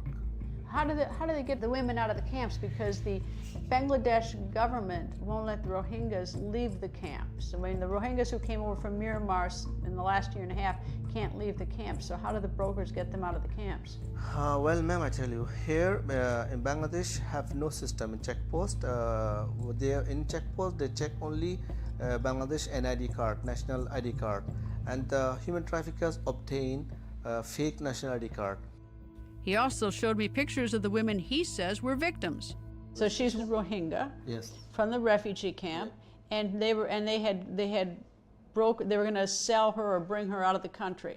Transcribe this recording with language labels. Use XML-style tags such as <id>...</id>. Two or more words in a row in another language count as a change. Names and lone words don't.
<en>How do they get the women out of the camps? Because the Bangladesh government won't let the Rohingyas leave the camps. I mean, the Rohingyas who came over from Myanmar in the last year and a half can't leave the camps. So how do the brokers get them out of the camps? Well, ma'am, I tell you, here in Bangladesh have no system in checkpost. In checkpost, they check only Bangladesh NID card, national ID card, and human traffickers obtain fake national ID card. He also showed me pictures of the women he says were victims. So she's a Rohingya. Yes. From the refugee camp, and they were going to sell her or bring her out of the country.</en>